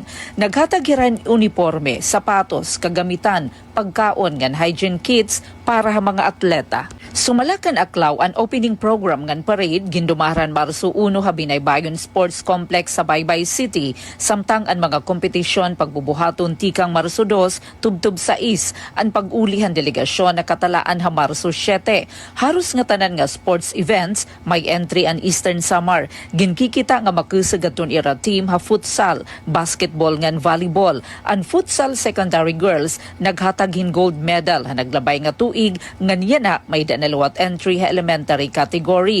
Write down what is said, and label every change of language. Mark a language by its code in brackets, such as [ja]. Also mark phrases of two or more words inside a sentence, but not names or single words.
[war] Naghatag-hiran uniforme, sapatos, kagamitan, pagkaon ngan [en] hygiene kits [war] para sa mga atleta. Sumalakan Aclao ang [en] opening program [war] ngan parade gindumaran Marso 1 ha Binaybayon Sports Complex sa Baybay City, samtang ang mga kompetisyon pagbubuhaton tikang Marso 2 tubtub sa ang pag-ulihan delegasyon na katalaan ha Marso 7. Haros nga tanan nga [en] sports events [war] may entry ang Eastern Samar. Ginkikita nga makusagaton ira team ha futsal, basketball ngan volleyball. Ang [en] futsal secondary girls [war] naghataghin [en] gold medal [war] ha naglabay nga tuig ngan yana may dalawat entry ha [en] elementary category.